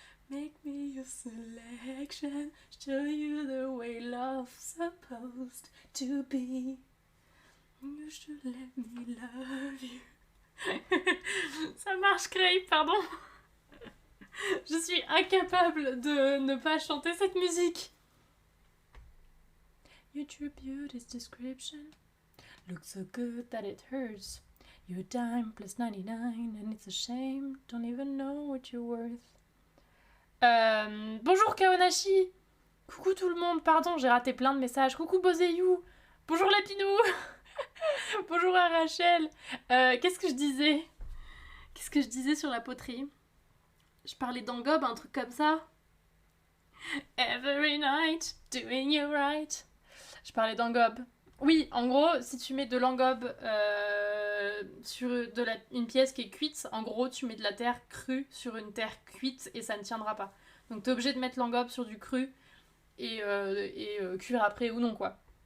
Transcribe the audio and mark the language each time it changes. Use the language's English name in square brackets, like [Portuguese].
[English] Make me your selection, show you the way love's supposed to be. You should let me love you. [French] Ça marche, Craig, pardon. Je suis incapable de ne pas chanter cette musique. [English] Your true beauty's description looks so good that it hurts. You're a dime plus 99 and it's a shame. Don't even know what you're worth. [French] Bonjour Kaonashi. Coucou tout le monde, pardon, j'ai raté plein de messages. Coucou Bozeyou. Bonjour Lapinou. Bonjour à Rachel. Qu'est-ce que je disais sur la poterie? Je parlais d'engobe, un truc comme ça. [English] Every night, doing you right. [French] Je parlais d'engobe. Oui, en gros, si tu mets de l'engobe sur une pièce qui est cuite, en gros, tu mets de la terre crue sur une terre cuite et ça ne tiendra pas. Donc t'es obligé de mettre l'engobe sur du cru et cuire après ou non, quoi.